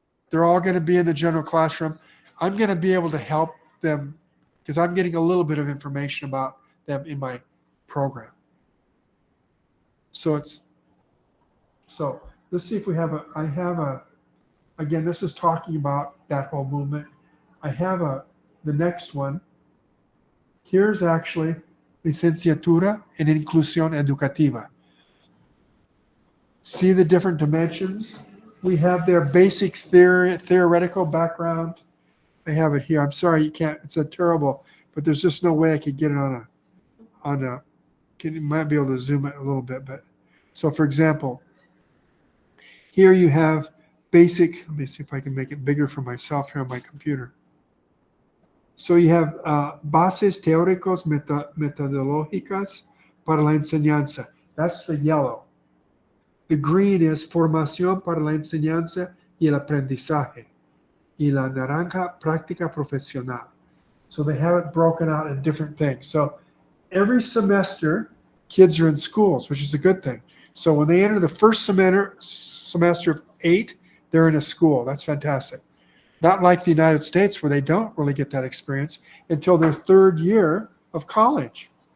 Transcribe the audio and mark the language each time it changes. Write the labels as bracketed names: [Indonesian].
[English] They're all going to be in the general classroom. I'm going to be able to help them because I'm getting a little bit of information about them in my program. So let's see if we have again, this is talking about that whole movement. I have the next one. Here's actually [Spanish] licenciatura en inclusión educativa. [English] See the different dimensions? We have their basic theoretical background. I have it here. I'm sorry you can't. It's a terrible, but there's just no way I could get it on a. You might be able to zoom it a little bit, but so for example, here you have basic. Let me see if I can make it bigger for myself here on my computer. So you have [Spanish] bases teóricos metodológicas para la enseñanza. [English] That's the yellow. The green is [Spanish] formación para la enseñanza y el aprendizaje. Y la naranja, práctica profesional. [English] So they have it broken out in different things. So every semester, kids are in schools, which is a good thing. So when they enter the first semester of 8, they're in a school. That's fantastic. Not like the United States, where they don't really get that experience until their 3rd year of college.